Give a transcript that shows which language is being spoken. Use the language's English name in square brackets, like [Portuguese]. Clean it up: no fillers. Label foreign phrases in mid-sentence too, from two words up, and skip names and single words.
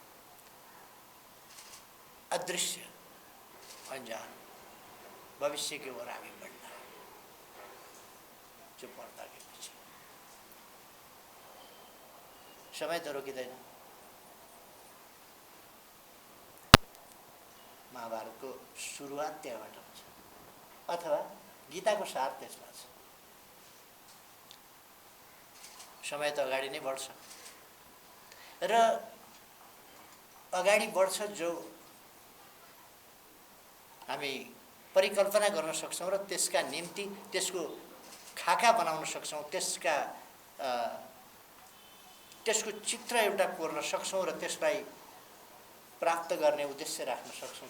[Hindi] अदृश्य अनजान भविष्य की ओर आगे बढ़ना है, जो पर्दा के पीछे। [Nepali] समय तो रोकिँदैन। महाभारतको सुरुवात त्यहाँबाट हुन्छ अथवा गीताको सार त्यसमा छ। समय त अगाडि नै बढ्छ र अगाडि बढ्छ जो हामी परिकल्पना गर्न सक्छौँ र त्यसका निम्ति त्यसको खाका बनाउन सक्छौँ, त्यसको चित्र एउटा कोर्न सक्छौँ र त्यसलाई प्राप्त गर्ने उद्देश्य राख्न सक्छौँ।